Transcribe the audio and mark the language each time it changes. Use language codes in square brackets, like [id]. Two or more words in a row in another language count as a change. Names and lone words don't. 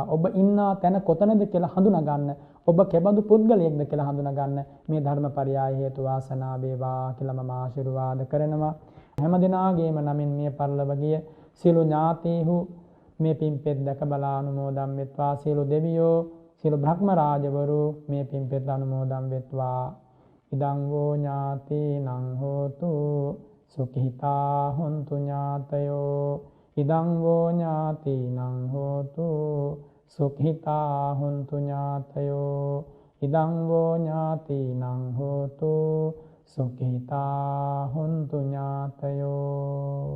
[si] ඔබ ඉන්නා තැන කොතනද කියලා හඳුනා ගන්න. ඔබ කෙබඳු පුද්ගලයෙක්ද කියලා හඳුනා ගන්න මේ ධර්මපරයය හේතු වාසනා වේවා කියලා මම ආශිර්වාද කරනවා. හැම දිනාගේම නමින් මේ පරිලව ගිය සියලු ඥාතීහු මේ පින්පෙත් දැක බලා අනුමෝදන් වෙත්වා. සියලු දෙවියෝ, සියලු බ්‍රහ්ම රාජවරු මේ පින්පෙත් අනුමෝදන් වෙත්වා. [pi] ඉදං වූ ඥාතීනං හෝතු සුඛිතා හොන්තු ඥාතයෝ. ඉදං වූ ඥාතීනං හෝතු සුඛිතා හොන්තු ඥාතයෝ. ඉදං වූ ඥාතීනං හෝතු සුඛිතා හොන්තු ඥාතයෝ.